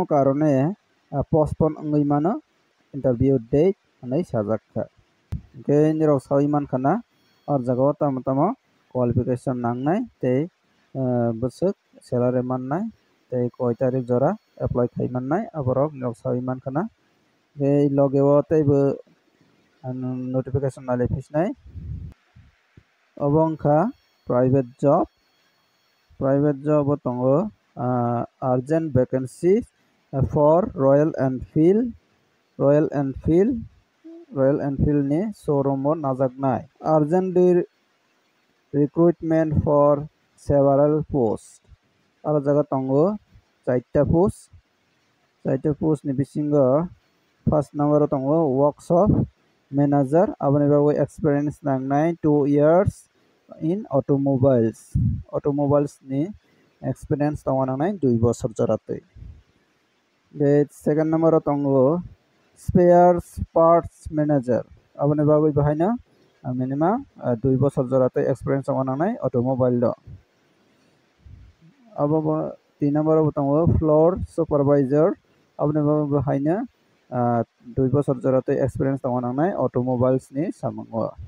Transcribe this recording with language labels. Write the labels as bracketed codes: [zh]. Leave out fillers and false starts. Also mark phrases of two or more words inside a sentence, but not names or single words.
[trp] karone postpone ongoi mano [en] interview date [trp] hinai sajakha nirok sawi mankha or jagao tamo qualification nangnai tei bosok salary mannai tei koi tarik jora apply khaimannai aborok nirok sawi mankha logeo tei bo notification nalai phisnai obongkha [en] private job [trp] o tongo [en] urgent vacancy for Royal Enfield [trp] ni showroom o najaknai urgent [en] recruitment for several posts [trp] aro jaga tongo चारटा post ni bisingo [en] first number [trp] tongo [en] workshop manager [trp] aboni bago experience nangnai [en] 2 years in automobiles [trp] ni experience tongo nangnai 2 bosor joratoi. [en] The second number [trp] tongo [en] spares parts manager [trp] aboni bago bahaina minimum 2 bosor joratoi experience tongo nangnai automobile do. Abo 3 number tongo [en] floor supervisor [trp] aboni bago bahaina 2 bosor joratoi experience tongo nangnai automobiles ni samungo.